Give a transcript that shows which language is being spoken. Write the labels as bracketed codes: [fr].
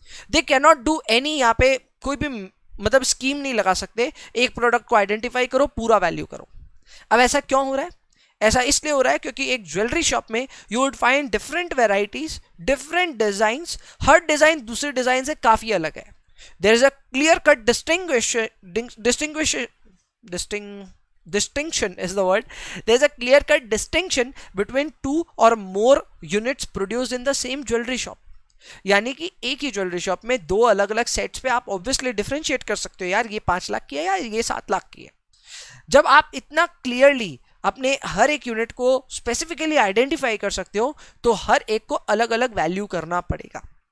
[en] they can not do any, [hi] यहाँ पे कोई भी मतलब स्कीम नहीं लगा सकते एक प्रोडक्ट को आइडेंटिफाई करो पूरा वैल्यू करो। अब ऐसा क्यों हो रहा है? ऐसा इसलिए हो रहा है क्योंकि एक ज्वेलरी शॉप में [en] you would find different varieties, different designs, [hi] हर design दूसरे डिजाइन से काफी अलग है. [en] There is a clear cut distinction is the word. There is a clear cut distinction between two or more units produced in the same jewelry shop. [hi] यानी कि एक ही jewellery shop में दो अलग अलग सेट्स पे आप ऑब्वियसली डिफरेंशिएट कर सकते हो, यार ये 5 लाख की है, यार ये 7 लाख की है. जब आप इतना क्लियरली अपने हर एक यूनिट को स्पेसिफिकली आइडेंटिफाई कर सकते हो तो हर एक को अलग अलग वैल्यू करना पड़ेगा.